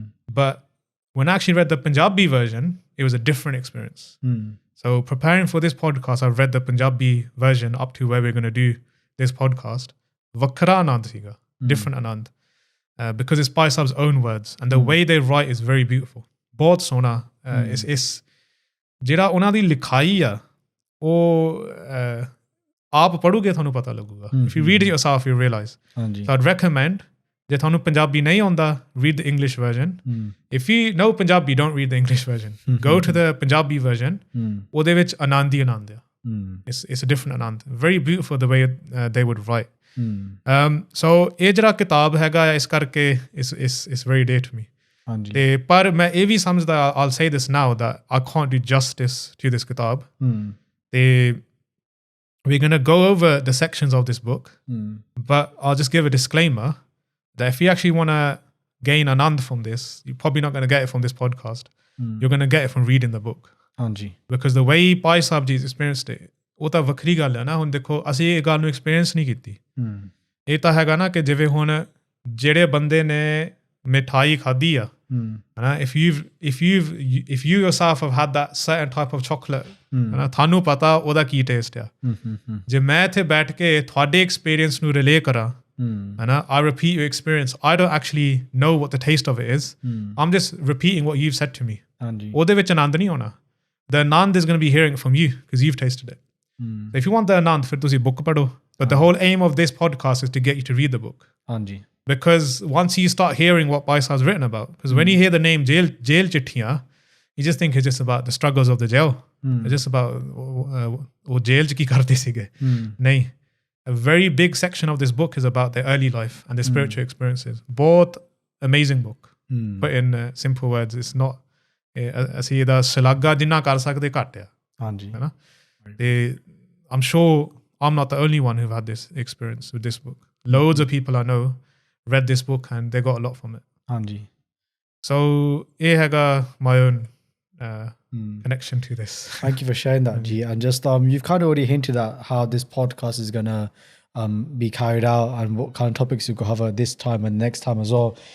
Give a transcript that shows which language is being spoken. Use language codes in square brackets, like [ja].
[en] But when I actually read the Punjabi version, it was a different experience. So preparing for this podcast, I've read the Punjabi version up to where we're going to do this podcast. [pa] Vakhra anand siga, [en] different anand. Because it's Bhai Sahib's own words. And the way they write is very beautiful. [pa] Bahut sona. It's ਜਿਹੜਾ ਉਹਨਾਂ ਦੀ ਲਿਖਾਈ ਆ ਉਹ ਆਪ ਪੜੋਗੇ ਤੁਹਾਨੂੰ ਪਤਾ ਲੱਗੂਗਾ. [en] If you read it yourself, you realize. So I'd recommend, [pa] ਜੇ ਤੁਹਾਨੂੰ ਪੰਜਾਬੀ ਨਹੀਂ ਆਉਂਦਾ, [en] read the English version. If you know Punjabi, don't read the English version. Go to the Punjabi version. [pa] ਉਹਦੇ ਵਿੱਚ ਆਨੰਦ ਹੀ ਆਨੰਦ ਆ. [en] It's a different anand. Very beautiful the way they would write. [pa] So ਇਹ ਜਿਹੜਾ ਕਿਤਾਬ ਹੈਗਾ ਇਸ ਕਰਕੇ [en] it's very dear to me. [pa] ਤੇ ਪਰ ਮੈਂ ਇਹ ਵੀ ਸਮਝਦਾ, [en] I'll say this now, that I can't do justice to this kitab. ਤੇ we're going to go over the sections of this book, but I'll just give a disclaimer that if you actually want to gain anand from this, you're probably not going to get it from this podcast. You're going to get it from reading the book. Because the way Bhai Sahib Ji experienced it, [pa] ਉਹ ਤਾਂ ਵੱਖਰੀ ਗੱਲ ਹੈ ਨਾ. ਹੁਣ ਦੇਖੋ ਅਸੀਂ ਇਹ ਗੱਲ ਨੂੰ ਐਕਸਪੀਰੀਅੰਸ ਨਹੀਂ ਕੀਤੀ. ਇਹ ਤਾਂ ਹੈਗਾ ਨਾ ਕਿ ਜਿਵੇਂ ਹੁਣ ਜਿਹੜੇ ਬੰਦੇ ਨੇ ਮਿਠਾਈ ਖਾਧੀ ਆ, ਹਨਾ, [en] if you yourself have had that certain type of chocolate, [pa] ਹਨਾ, ਤੁਹਾਨੂੰ ਪਤਾ ਉਹਦਾ ਕੀ ਟੇਸਟ ਆ. ਜੇ ਮੈਂ ਇੱਥੇ ਬੈਠ ਕੇ ਤੁਹਾਡੇ ਐਕਸਪੀਰੀਅੰਸ ਨੂੰ ਰਿਲੇ ਕਰਾਂ, ਹਨਾ, [en] I repeat your experience, I don't actually know what the taste of it is. I'm just repeating what you've said to me. [pa] ਉਹਦੇ ਵਿੱਚ ਆਨੰਦ ਨਹੀਂ ਹੋਣਾ. [en] The anand is going to be hearing from you because you've tasted it. So if you want the anand, [pa] ਫਿਰ ਤੁਸੀਂ book ਪੜੋ. [en] But the whole aim of this podcast is to get you to read the book. Because once you start hearing what Bhai Sahib's written about, because when you hear the name jail chittiyan, you just think it's just about the struggles of the jail. It's just about [pa] wo jail ch ki karte sige. Nahi. [en] A very big section of this book is about their early life and their spiritual experiences. Both amazing book. But in simple words, it's not [pa] ਅਸੀਂ ਇਹਦਾ ਸ਼ਲਾਘਾ ਜਿੰਨਾ ਕਰ ਸਕਦੇ ਘੱਟ ਆ. ਹੈ ਨਾ. [en] ਤੇ I'm sure I'm not the only one who've had this experience with this book. Loads of people I know read this book and they got a lot from it. So [pa] ਇਹ ਹੈਗਾ [en] my own connection to this. Thank you for sharing that, Ji. And just you've kind of already hinted at how this podcast is going to be carried out and what kind of topics you could cover this time and next time as well.